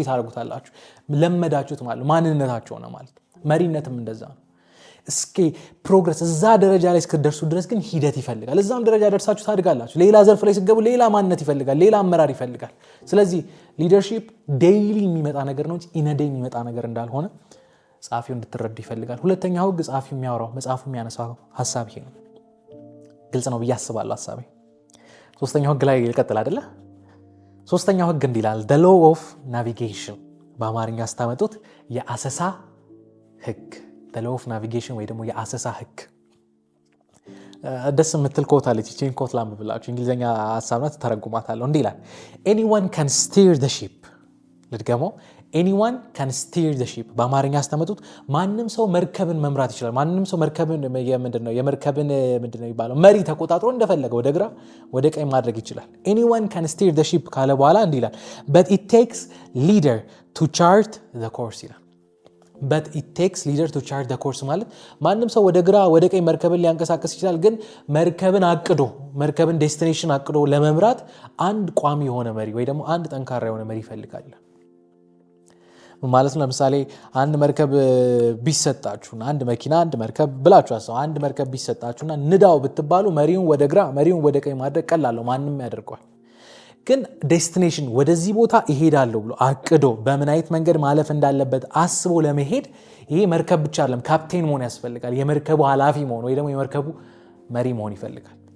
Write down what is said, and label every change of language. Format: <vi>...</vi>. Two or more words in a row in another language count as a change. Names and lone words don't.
<am>ታደርጉታላችሁ። ለመዳችሁት ማለት ማንነታችሁ ሆነ ማለት። መሪነትም እንደዛ ነው። እስኪ ፕሮግረስ እዛ ደረጃ ላይ እስክደርሱ ድረስ ግን ሂደት ይፈልጋል። እዛም ደረጃ ደርሳችሁ ታድጋላችሁ። ሌላ ዘርፍ ላይ ስትገቡ ሌላ ማንነት ይፈልጋል፣ ሌላ አመራር ይፈልጋል። ስለዚህ</am> <en>leadership daily</en> <am>የሚመጣ ነገር ነው እንጂ ኢነዴ የሚመጣ ነገር እንዳልሆነ ጸሐፊው እንድትረዱ ይፈልጋል። ሁለተኛው ህግ ጸሐፊው የሚያወራው መጽሐፉ የሚያነሳው ሐሳብ ይሄ ነው። ግልጽ ነው ብዬ አስባለሁ ሐሳቤ። 3ኛው ህግ ላይ ይቀጥል አይደለ? 3ኛው ህግ እንዲህ ይላል፣</am> <en>the law of navigation</en> <am>በአማርኛ አስታመጡት የአሰሳ ህግ።</am> <en>the law of navigation</en> <am>ወይ ደግሞ የአሰሳ ህግ። ደስ የምትል ኮት አለች። እቺን ኮት ላምብላችሁ፣ እንግሊዘኛ ሐሳብ ናት፣ ተረጉማታለሁ። እንዲህ ይላል</am> <en>anyone can steer the ship።</en> <am>ልድገመው፣</am> <en>anyone can steer the ship</en> <am>በአማርኛ አስተመጡት ማንም ሰው መርከብን መምራት ይችላል። ማንም ሰው መርከብን የመርከብን ምንድነው ይባለው መሪ ተቆጣጥሮ እንደፈለገ ወደ ግራ ወደ ቀኝ ማድረግ ይችላል።</am> <en>anyone can steer the ship</en> <am>ካለ በኋላ እንዲህ ይላል</am> <en>but it takes leader to chart the course</en> <am>ይላል።</am> <en>but it takes leader to chart the course</en> <am>ማለት ማንም ሰው ወደ ግራ ወደ ቀኝ መርከብን ሊያንቀሳቀስ ይችላል ግን መርከብን ዴስቲኔሽን አቅዶ ለመምራት አንድ ቋሚ የሆነ መሪ ወይ ደግሞ አንድ ጠንካራ የሆነ መሪ ይፈልጋል ማለት ነው ለምሳሌ አንድ መርከብ ቢሰጣችሁና አንድ መኪና አንድ መርከብ ብላችሁ አሰው አንድ መርከብ ቢሰጣችሁና ንዳው ብትባሉ መሪውን ወደ ግራ መሪውን ወደ ቀኝ ማድረግ ቀላል ነው ማንንም ያደርገዋል ግን ዴስቲኔሽን ወደዚህ ቦታ ይሄዳለው ብሎ አቅዶ በምን አይነት መንገድ ማለፍ እንዳለበት አስቦ ለመሄድ ይሄ መርከብ ብቻ አይደለም ካፕቴን መሆን ያስፈልጋል የመርከቡ ኃላፊ መሆን ወይ ደግሞ የመርከቡ መሪ መሆን ይፈልጋል</am>